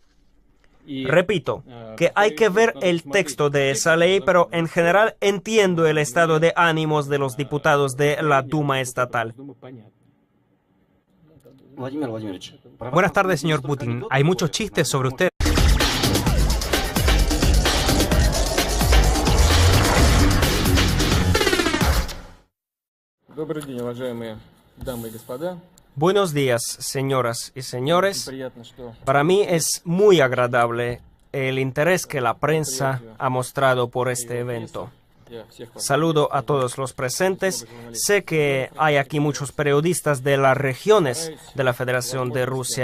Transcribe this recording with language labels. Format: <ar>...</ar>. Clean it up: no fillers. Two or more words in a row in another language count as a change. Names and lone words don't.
<es>Repito, que hay que ver el texto de esa ley, pero en general entiendo el estado de ánimos de los diputados de la Duma estatal. Buenas tardes, señor Putin. Hay muchos chistes sobre usted.</es> <ru>Добрый день, уважаемые дамы и господа.</ru> <es>Buenos días, señoras y señores. Para mí es muy agradable el interés que la prensa ha mostrado por este evento. Saludo a todos los presentes. Sé que hay aquí muchos periodistas de las regiones de la Federación de Rusia.</es>